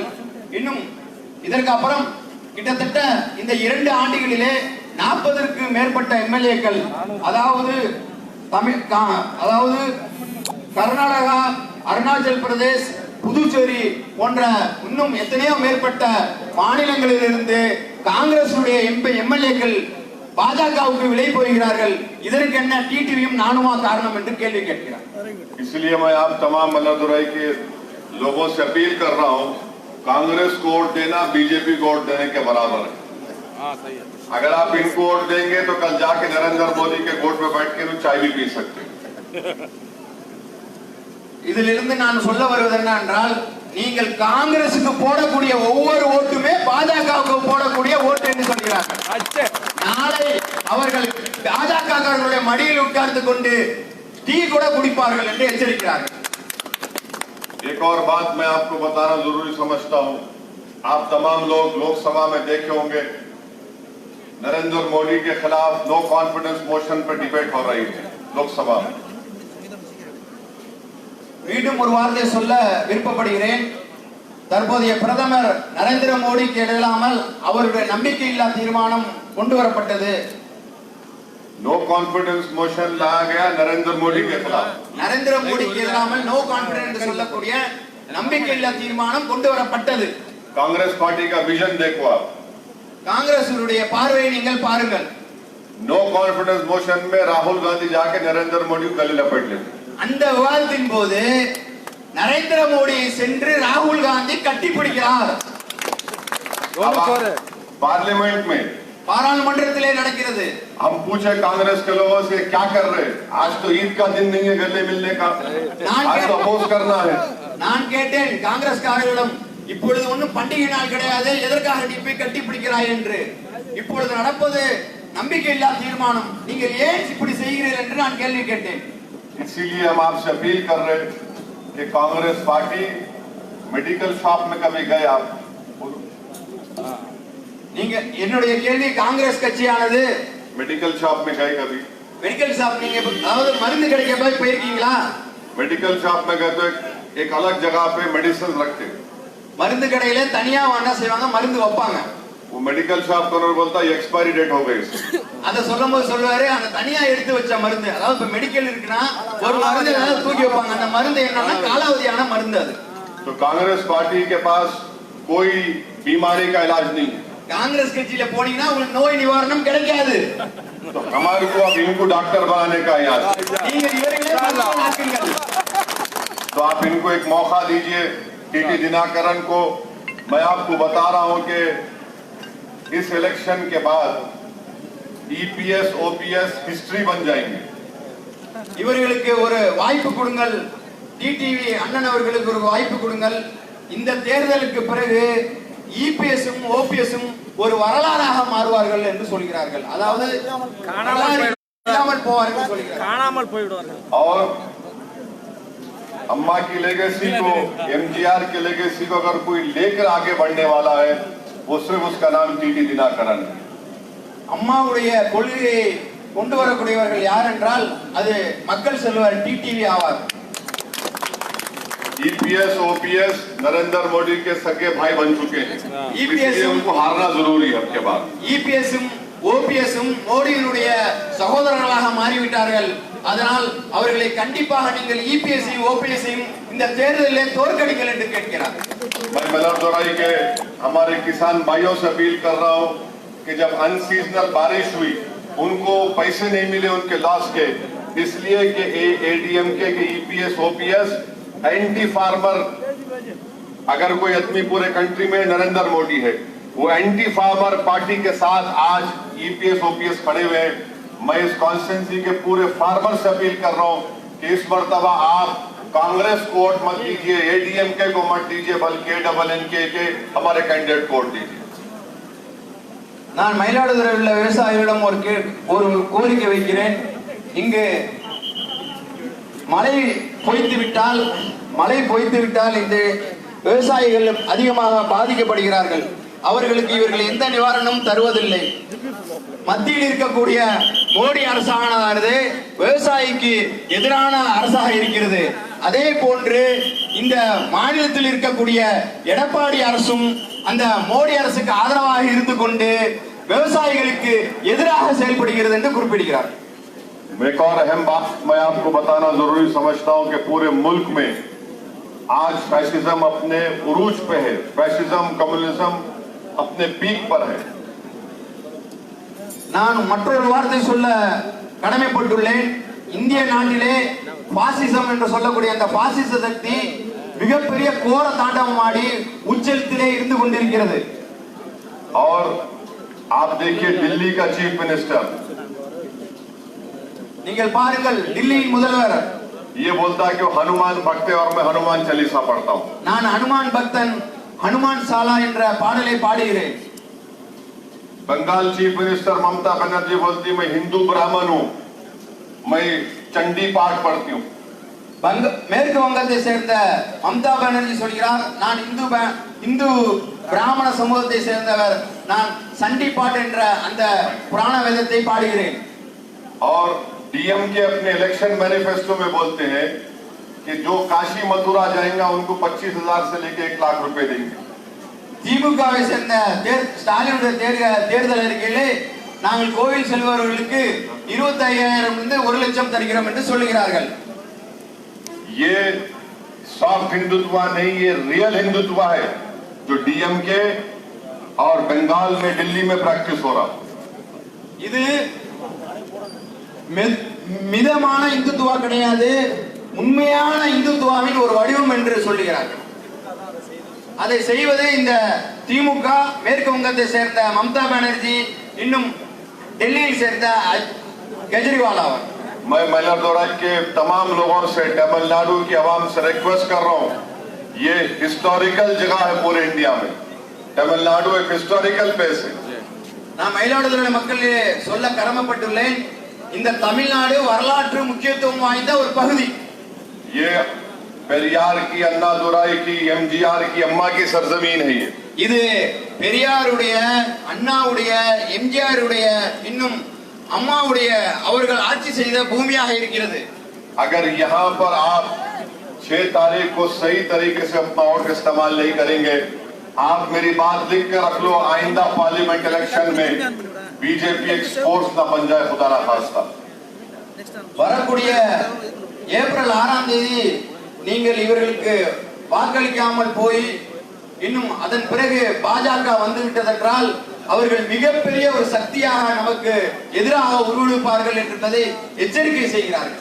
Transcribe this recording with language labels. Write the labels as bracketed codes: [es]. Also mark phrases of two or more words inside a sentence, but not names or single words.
[ta] இன்னும் இதற்கு அப்புறம் கிட்டத்தட்ட இந்த 2 ஆண்டுகளிலே 40ற்கு மேற்பட்ட MLAக்கள், அதாவது கர்நாடகா, அருணாச்சல் பிரதேஷ், புதுச்சேரி போன்ற இன்னும் எத்தனையோ மேற்பட்ட மாநிலங்களிலிருந்து காங்கிரசுடைய MLAக்கள் பாஜகவுக்கு விலை போகிறார்கள். இதற்கு என்ன டிடிவியும் நானுமா காரணம் என்று கேள்வி கேட்கிறார். [hi] इसलिए मैं आप तमाम मल्लादुराई के लोगों से अपील कर रहा हूं, कांग्रेस को वोट देना बीजेपी को वोट देने के बराबर है। अगर आप इनको वोट देंगे तो कल जाके नरेंद्र मोदी के गोट में बैठ के चाय भी पी सकते हैं। [ta] இதிலிருந்து நான் சொல்ல வருவது என்னவென்றால், நீங்கள் காங்கிரசுக்கு போடக்கூடிய ஒவ்வொரு ஓட்டுமே பாஜகவுக்கு போடக்கூடிய ஓட்டு என்று சொல்கிறார்கள். நாளை அவர்கள் பாஜகவுடைய மடியில் உட்கார்ந்து கொண்டு டீ கூட குடிப்பார்கள் என்று எச்சரிக்கிறார்கள். [hi] एक और बात मैं आपको बताना जरूरी समझता हूं, आप तमाम लोग लोकसभा में देखे होंगे, नरेंद्र मोदी के खिलाफ [en] no confidence motion [hi] पर डिबेट हो रही है लोकसभा में। [ta] மீண்டும் ஒரு வார்த்தை சொல்ல விருப்பப்படுகிறேன். தற்போதைய பிரதமர் நரேந்திர மோடிக்கு இல்லாமல் அவருடைய நம்பிக்கையில்லா தீர்மானம் கொண்டு வரப்பட்டது. [en] no confidence motion [hi] लाया गया नरेंद्र मोदी के खिलाफ. [ta] நரேந்திர மோடிக்கு இல்லாமல் [en] no confidence [ta] சொல்லக்கூடிய நம்பிக்கையில்லா தீர்மானம் கொண்டு வரப்பட்டது. [hi] कांग्रेस पार्टी का विजन देखो आप, [ta] காங்கிரசுடைய பார்வையை நீங்கள் பாருங்கள். [en] no confidence motion [hi] में राहुल गांधी जाके नरेंद्र मोदी को गले लपेट लेते. [ta] அந்த விவாதத்தின் போது நரேந்திர மோடியை சென்று ராகுல் காந்தி கட்டிப்பிடிக்கிறார். [hi] पार्लियामेंट में [ta] பாராளுமன்றத்திலே நடக்கிறது. [hi] हम पूछे कांग्रेस के लोगों से क्या कर रहे हैं, आज तो ईद का दिन नहीं है गले मिलने का, आज तो अपोज करना है. [ta] நான் கேட்டேன் காங்கிரஸ்காரர்களிடம், இப்பொழுது ஒன்றும் பண்டிகை நாள் கிடையாது, எதற்காக நீ போய் கட்டிப்பிடிக்கிறாய் என்று. இப்பொழுது நடப்பது நம்பிக்கையில்லா தீர்மானம், நீங்கள் ஏன் இப்படி செய்கிறீர்கள் என்று நான் கேள்வி கேட்டேன். [hi] इसीलिए हम आपसे अपील कर रहे हैं कि कांग्रेस पार्टी [en] medical shop [hi] में कभी गए आप? [ta] நீங்க என்னுடைய கேள்வி, காங்கிரஸ் கட்சியானது [en] medical shop [hi] में गए कभी? [en] medical shop [ta] நீங்க அதாவது மருந்து கடைக்கு போய் போயிருக்கீங்களா? [en] medical shop [hi] में गए तो एक अलग जगह पे मेडिसिन रखते, [ta] மருந்து கடையில தனியா என்ன செய்வாங்க, மருந்து வைப்பாங்க. [hi] वो [en] medical shop corner [hi] बोलता है [en] expiry date [hi] हो गई. [ta] அத சொல்லும்போது சொல்லுவாரு, அந்த தனியா எடுத்து வச்ச மருந்து, அதாவது இப்ப மெடிக்கல் இருக்குன்னா ஒரு மருந்து தூக்கி வைப்பாங்க, அந்த மருந்து என்னன்னா காலாவதியான மருந்து. அது [hi] तो कांग्रेस पार्टी के पास कोई बीमारी का इलाज नहीं है. [ta] காங்கிரஸ் கட்சியில போனீங்கன்னா உங்களுக்கு நோய் நிவாரணம் கிடைக்காது. [hi] तो हमारे को अब इनको डॉक्टर बनाने का याद। तो आप इनको एक मौका दीजिए। टीटी दिनाकरन को मैं आपको बता रहा हूं कि इस इलेक्शन के बाद ईपीएस ओपीएस हिस्ट्री बन जाएंगे। [ta] இவர்களுக்கு ஒரு வாய்ப்பு கொடுங்கள், டிடிவி அண்ணன் அவர்களுக்கு ஒரு வாய்ப்பு கொடுங்கள். இந்த தேர்தலுக்கு பிறகு இபிஎஸும் ஓபிஎஸும் ஒரு வரலாறாக மாறுவார்கள் என்று சொல்கிறார்கள். அதாவது காணாமல் போவார்கள் சொல்கிறார்கள், காணாமல் போய்விடுவார்கள். [hi] और अम्मा की लेगेसी को, एमजीआर की लेगेसी को अगर कोई लेकर आगे बढ़ने वाला है वो सिर्फ उसका नाम टीटी दिनाकरन है। [ta] அம்மாவுடைய கொள்கையை கொண்டு வரக்கூடியவர்கள் யார் என்றால் அது மக்கள் செல்வர் டிடிவி ஆவார். [hi] ईपीएस ओपीएस नरेंद्र मोदी के सगे भाई बन चुके हैं, इसलिए उनको हारना जरूरी है। आपके बाद [ta] ईपीएஸும் ஓபிஎஸும் மோடியினுடைய சகோதரர்களாக மாறிவிட்டார்கள். அதனால் அவர்களை கண்டிப்பாக நீங்கள் ईपीएஸையும் ஓபிஎஸையும் இந்த தேர்தலிலே தோற்கடிங்கள் என்று கேட்கிறார். [hi] मैं मलरदोराई के हमारे किसान भाइयों से अपील कर रहा हूं कि जब अनसीजनल बारिश हुई उनको पैसे नहीं मिले उनके लॉस के, इसलिए कि एडीएमके के ईपीएस ओपीएस [en] anti farmer, [hi] अगर कोई आदमी पूरे कंट्री में नरेंद्र मोदी है, वो [en] anti farmer party [hi] के साथ आज ईपीएस ओपीएस खड़े हुए हैं। मैं इस कॉन्स्टिट्यूंसी के पूरे फार्मर से अपील कर रहा हूं कि इस मर्तबा आप कांग्रेस को वोट मत दीजिए, एडीएमके को मत दीजिए, बल्कि एडबलएनके के हमारे कैंडिडेट को वोट दीजिए। [ta] நான் மயிலாடுதுறையில் உள்ள விவசாயிகளிடம் ஒரு கோரிக்கை வைக்கிறேன். இங்கு மழை பொய்த்து விட்டால் இந்த விவசாயிகள் அதிகமாக பாதிக்கப்படுகிறார்கள். அவர்களுக்கு இவர்கள் எந்த நிவாரணமும் தருவதில்லை. மத்தியில் இருக்கக்கூடிய மோடி அரசானது விவசாயிக்கு எதிரான அரசாக இருக்கிறது. அதே போன்று இந்த மாநிலத்தில் இருக்கக்கூடிய எடப்பாடி அரசும் அந்த மோடி அரசுக்கு ஆதரவாக இருந்து கொண்டு விவசாயிகளுக்கு எதிராக செயல்படுகிறது என்று குறிப்பிடுகிறார். [hi] एक और अहम बात मैं आपको बताना जरूरी समझता हूं कि पूरे मुल्क में आज फैसिज्म अपने उरूज पे है, [en] fascism communism [hi] अपने पीक पर है। [ta] நான் மற்றொரு வார்த்தை சொல்ல கடமைப்பட்டுள்ளேன். இந்திய நாட்டிலே பாசிசம் என்று சொல்லக்கூடிய அந்த பாசிச சக்தி மிகப்பெரிய கோர தாண்டவம் ஆடி உச்சத்திலே இருந்து கொண்டிருக்கிறது. [hi] और आप देखिए दिल्ली का [en] chief minister, [ta] நீங்கள் பாருங்கள் दिल्लीயின் முதல்வர் [hi] ये बोलता है कि वो हनुमान भक्त है और मैं हनुमान चालीसा पढ़ता हूं। [ta] நான் ஹனுமான் பக்தன், [hi] हनुमान साला [ta] என்ற பாடலை பாடுகிறேன். [hi] बंगाल [en] chief minister [hi] ममता बनर्जी बोलती मैं हिंदू ब्राह्मण हूं, मैं चंडी पाठ पढ़ती हूं। [ta] மேற்கு வங்கத்தை சேர்ந்த மம்தா பானர்ஜி சொல்கிறார் நான் இந்து பிராமண சமூகத்தை சேர்ந்தவர், நான் சண்டி பாட்டு என்ற அந்த புராண வேதத்தை பாடுகிறேன். [hi] और डीएमके अपने [en] election manifesto [hi] में बोलते हैं कि जो काशी मथुरा जाएंगे उनको 25,000 से लेकर 1 लाख रुपए देंगे। [ta] திமுகவை சேர்ந்த ஸ்டாலினுடைய தேர்தல் அறிக்கையிலே நாங்கள் கோவில் செல்பவர்களுக்கு 25,000 இருந்து 1 லட்சம் தருகிறோம் என்று சொல்லுகிறார்கள். [hi] ये सॉफ्ट हिंदुत्व नहीं, ये रियल हिंदुत्व है जो डीएमके और बंगाल में दिल्ली में प्रैक्टिस हो रहा। [ta] இது மிதமான இந்துத்துவா கிடையாது, உண்மையான இந்துத்துவாவின் ஒரு வடிவம் என்று சொல்லுகிறார்கள். அதை செய்வது இந்த திமுக, மேற்கு வங்கத்தை சேர்ந்த மம்தா பானர்ஜி, இன்னும் டெல்லியில் சேர்ந்த केजरीवाल आवर। [hi] मैं मइलादुराई के तमाम लोगों से, तमिलनाडु की आवाम से रिक्वेस्ट कर रहा हूँ, ये हिस्टोरिकल जगह है पूरे इंडिया में, तमिलनाडु एक [en] historical place [hi] है। [ta] நான் மயிலாடுதுறை மக்களே சொல்ல கடமைப்பட்டுள்ளேன், இந்த தமிழ்நாடு வரலாற்று முக்கியத்துவம் வாய்ந்த ஒரு பகுதி. [hi] ये पेरियार की, अन्नादुराई की, एमजीआर की, अम्मा की सरजमीन है ये। [ta] இது பெரியாருடைய, அண்ணாவுடைய, எம்ஜிஆருடைய, இன்னும் அம்மாவுடைய அவர்கள் ஆட்சி செய்த பூமியாக இருக்கிறது. [hi] अगर यहाँ पर आप 6 तारीख को सही तरीके से अपना वोट इस्तेमाल नहीं करेंगे, आप मेरी बात लिख कर रख लो, आइंदा [en] parliament election [hi] में बीजेपी एक स्पोर्ट्स ना बन जाए, खुदा ना खास्ता। [ta] வரக்கூடிய ஏப்ரல் 6ஆம் தேதி நீங்கள் இவர்களுக்கு வாக்களிக்காமல் போய் இன்னும் அதன் பிறகு பாஜக வந்து விட்டதென்றால் அவர்கள் மிகப்பெரிய ஒரு சக்தியாக நமக்கு எதிராக உருவெடுப்பார்கள் என்பதை எச்சரிக்கை செய்கிறார்கள்.